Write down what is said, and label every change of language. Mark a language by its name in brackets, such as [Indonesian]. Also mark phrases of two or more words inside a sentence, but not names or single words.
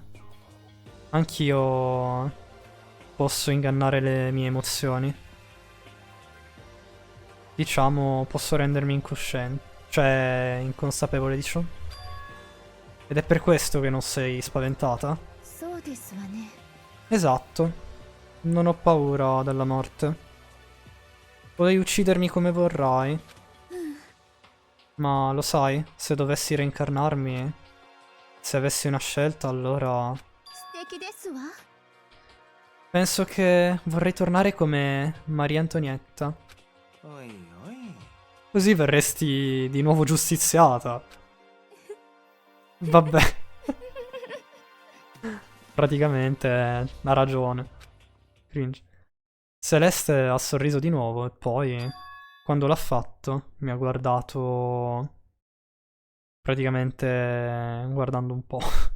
[Italian] Anch'io posso ingannare le mie emozioni. Diciamo, posso rendermi incosciente, cioè inconsapevole di ciò. Ed è per questo che non sei spaventata? [Japanese] そうですわね。 [Italian] Esatto. Non ho paura della morte. Puoi uccidermi come vorrai. Ma lo sai, se dovessi reincarnarmi, se avessi una scelta, allora [Japanese] 素敵ですわ。 [Italian] penso che vorrei tornare come Maria Antonietta. [Japanese] おいおい。 [Italian] Così verresti di nuovo giustiziata. Vabbè. Praticamente ha ragione. Cringe. Celeste ha sorriso di nuovo e poi, quando l'ha fatto, mi ha guardato praticamente guardando un po'.